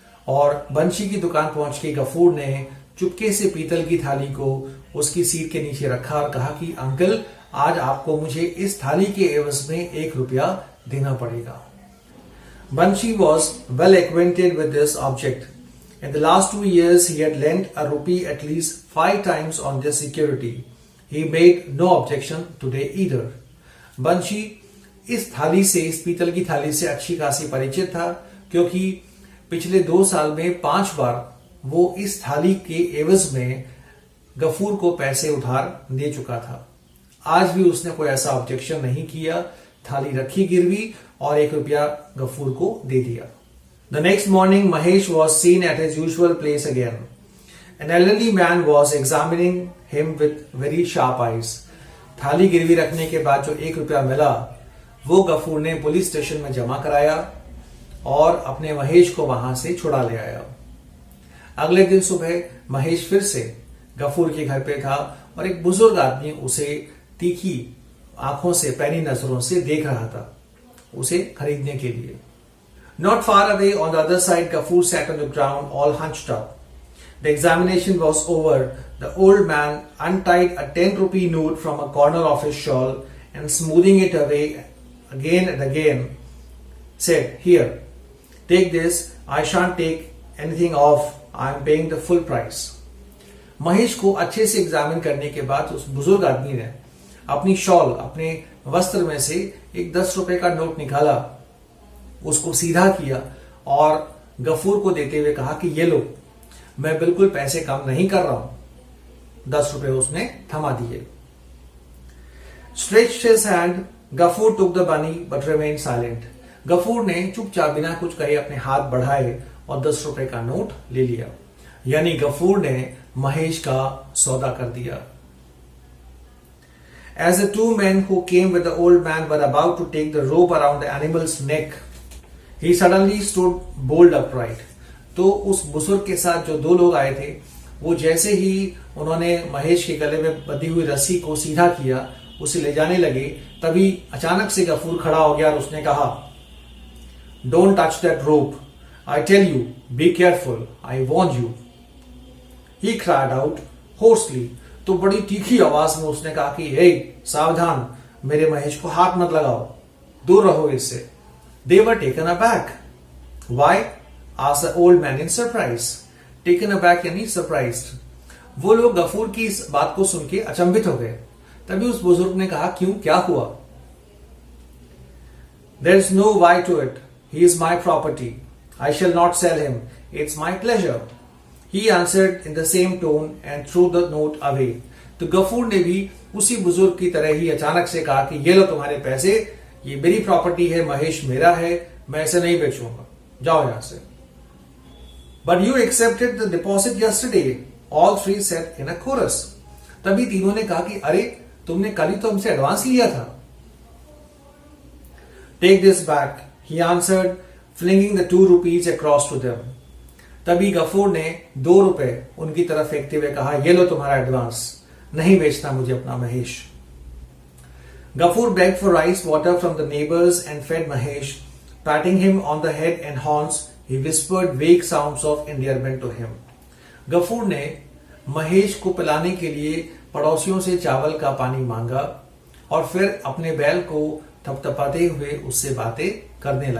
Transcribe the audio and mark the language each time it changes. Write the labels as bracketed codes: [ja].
[hi] और बंशी की दुकान पहुंच के गफूर ने चुपके से पीतल की थाली को उसकी सीट के नीचे रखा और कहा कि अंकल, आज आपको मुझे इस थाली के एवज में 1 रुपया देना पड़ेगा। [en] Banshi was well acquainted with this object. In the last 2 years, he had lent a rupee at least 5 times on this security. He made no objection today either. [hi] Banshi इस थाली से, इस पीतल की थाली से अच्छी खासी परिचित था, क्योंकि पिछले 2 साल में 5 बार वो इस थाली के एवज में गफूर को पैसे उधार दे चुका था। आज भी उसने कोई ऐसा ऑब्जेक्शन नहीं किया, थाली रखी गिरवी और 1 रुपया गफूर को दे दिया। [en] The next morning, Mahesh was seen at his usual place again. An elderly man was examining him with very sharp eyes. [hi] थाली गिरवी रखने के बाद जो 1 रुपया मिला, वो गफूर ने पुलिस स्टेशन में जमा कराया और अपने महेश को वहां से छुड़ा ले आया। अगले दिन सुबह महेश फिर से गफूर के घर पे था और एक बुजुर्ग आदमी उसे तीखी आंखों से, पैनी नजरों से देख रहा था उसे खरीदने के लिए। [en] Not far away on the other side, Gafur sat on the ground all hunched up. The examination was over. The old man untied a 10-rupee note from a corner of his shawl and smoothing it away again and again said, "Here, take this. I shan't take anything off. I am paying the full price." [hi] Mahesh को अच्छे से examine करने के बाद उस बुजुर्ग आदमी ने अपनी शॉल, अपने वस्त्र में से एक 10 रुपए का नोट निकाला, उसको सीधा किया और गफूर को देते हुए कहा कि ये लो, मैं बिल्कुल पैसे कम नहीं कर रहा हूं। 10 रुपए उसने थमा दिए। [en] Stretched his hand, Gafur took the money but remained silent. [hi] Ghafoor ने चुपचाप बिना कुछ कहे अपने हाथ बढ़ाए और 10 रुपए का नोट ले लिया। यानी गफूर ने महेश का सौदा कर दिया। [en] As the two men who came with the old man were about to take the rope around the animal's neck, he suddenly stood bolt upright. [hi] तो उस बुजुर्ग के साथ जो 2 लोग आए थे, वो जैसे ही उन्होंने महेश के गले में बंधी हुई रस्सी को सीधा किया, उसे ले जाने लगे, तभी अचानक से गफूर खड़ा हो गया और उसने कहा, [en] "Don't touch that rope. I tell you, be careful. I warn you." He cried out hoarsely. [hi] तो बड़ी तीखी आवाज में उसने कहा कि हे, सावधान, मेरे महेश को हाथ मत लगाओ, दूर रहो इससे। [en] They were taken aback. Why? asked the old man in surprise. Taken aback यानी surprised. [hi] वो लोग गफूर की इस बात को सुन के अचंभित हो गए। तभी उस बुजुर्ग ने कहा, क्यों, क्या हुआ? [en] There is no why to it. He is my property. I shall not sell him. It's my pleasure. He answered in the same tone and threw the note away. [hi] तो गफूर ने भी उसी बुजुर्ग की तरह ही अचानक से कहा कि ये लो तुम्हारे पैसे, ये मेरी प्रॉपर्टी है, महेश मेरा है, मैं इसे नहीं बेचूंगा, जाओ यहां से। [en] But you accepted the deposit yesterday. All three said in a chorus. [hi] तभी तीनों ने कहा कि अरे, तुमने कल ही तो हमसे एडवांस लिया था। [en] Take this back, he answered, flinging the 2 rupees across to them. [hi] तभी गफूर ने 2 रुपए उनकी तरफ फेंकते हुए कहा, ये लो तुम्हारा एडवांस, नहीं बेचना मुझे अपना Mahesh. [en] Gafur begged for rice water from the neighbors and fed Mahesh. Patting him on the head and haunts, he whispered vague sounds of endearment to him. [hi] Ghafoor ने महेश को पिलाने के लिए पड़ोसियों से चावल का पानी मांगा और फिर अपने बैल को थपथपाते हुए उससे बातें करने लगा।